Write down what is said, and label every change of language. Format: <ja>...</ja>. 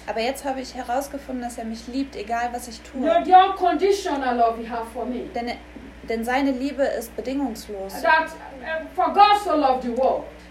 <de>Aber jetzt habe ich herausgefunden, dass er mich liebt, egal was ich tue.</de> <en>The unconditional love he has for me.</en> <de>Denn seine Liebe ist bedingungslos.</de> <en>That, for God so loved the world.</en>